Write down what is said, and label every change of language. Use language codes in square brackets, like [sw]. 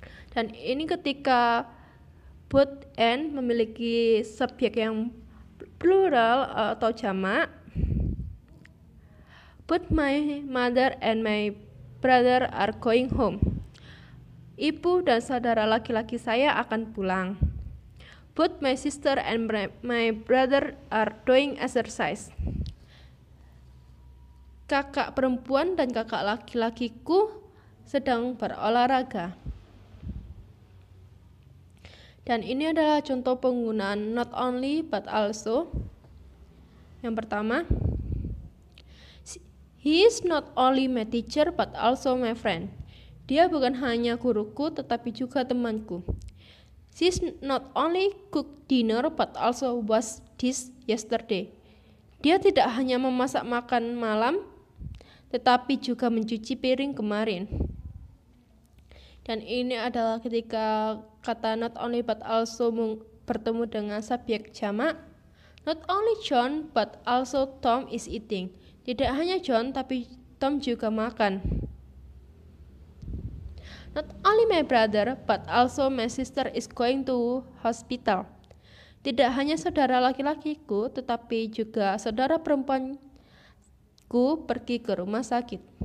[id] Dan ini ketika both and memiliki subjek yang plural atau jamak. [en] Both my mother and my brother are going home. [id] Ibu dan saudara laki-laki saya akan pulang. [en] Both my sister and my brother are doing exercise. [id] Kakak perempuan dan kakak laki-lakiku sedang berolahraga. Dan ini adalah contoh penggunaan not only but also. Yang pertama, [en] he is not only my teacher but also my friend. [id] Dia bukan hanya guruku tetapi juga temanku. [en] She is not only cooked dinner but also washed dish yesterday. [id] Dia tidak hanya memasak makan malam tetapi juga mencuci piring kemarin. Dan ini adalah ketika kata not only but also bertemu dengan subjek jamak. [en] Not only John but also Tom is eating. [id] Tidak hanya John tapi Tom juga makan. [en] Not only my brother but also my sister is going to hospital. [id] Tidak hanya saudara laki-lakiku tetapi juga saudara perempuanku pergi ke rumah sakit.